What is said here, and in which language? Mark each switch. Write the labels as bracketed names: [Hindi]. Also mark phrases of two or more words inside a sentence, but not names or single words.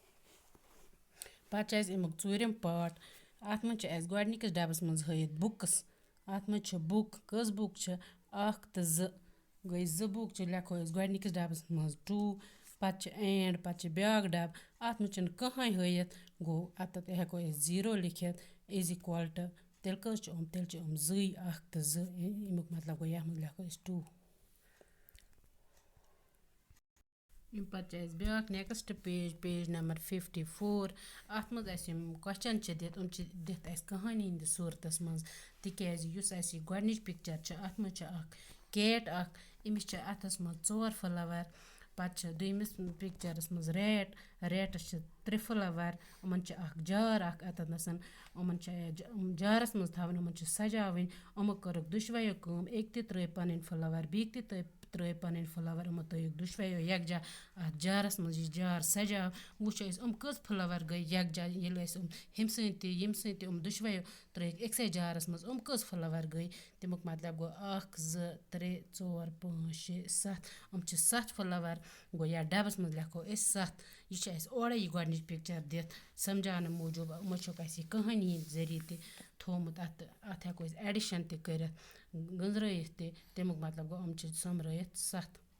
[Kashmiri] पत अमुक चूरम पार्ट, अत मज गोडनिकिस डबस मज हयित बुक्स। अत मज बुक कस बुक 1 तो 2 गई 2 बुक लेखो गोडनिकिस डबस मज 2। पत एंड पत ब्याक डब, अत मज कहीं हयित गो। अत हेको 0 लिखित [English] is equal to [Kashmiri] तेल कस तेल 2 1 तो 2। अमुक मतलब गो यथ मज लेखो 2। पत ब्याक [English] next page, page number 54. [Kashmiri] अत मज क्वेश्चन दित कहानी हंद सूरतस मज। तिकाज युस गोडनिच पिक्चर अत मज कैट इमिस अथस मज 4 फ्लावर। पत दोयमिस पिक्चरस मज रेटस 3 फ्लावर। यमन जार अतनसन। जारस मज थवन, सजावन। यमो करक दुशवायो काम। एक त्रै पन फ्लावर, बेक त्रै ترٲے پَنٕنۍ فٕلاوَر یِمو تھٲیِکھ دُشوَیو یَکجاہ اَتھ جارَس منٛز یہِ جار سَجاو وٕچھو أسۍ کٔژ فٕلاوَر گٔے یَکجاہ ییٚلہِ أسۍ ہُمہِ سۭتۍ تہِ ییٚمہِ سۭتۍ تہِ دُشوَیو ترٲیِکھ أکسٕے جارَس منٛز کٔژ فٕلاوَر گٔے تمیُک مطلب گوٚو 1 2 3 4 5 6 7 چھِ 7 فٕلاوَر گوٚو یَتھ ڈَبَس منٛز لیکھو أسۍ 7 یہِ چھِ اَسہِ اورَے یہِ گۄڈنِچ پِکچَر دِتھ سَمجاونہٕ موٗجوٗب یِمو چھُکھ اَسہِ یہِ کٕہٲنی ہِنٛدۍ ذٔریعہِ تہِ تھوٚمُت اَتھ ہٮ۪کو أسۍ ایڈِشَن تہِ کٔرِتھ گٔنٛزرٲیِتھ تہِ تمیُک مطلب گوٚو چھِ سۄمرٲیِتھ 7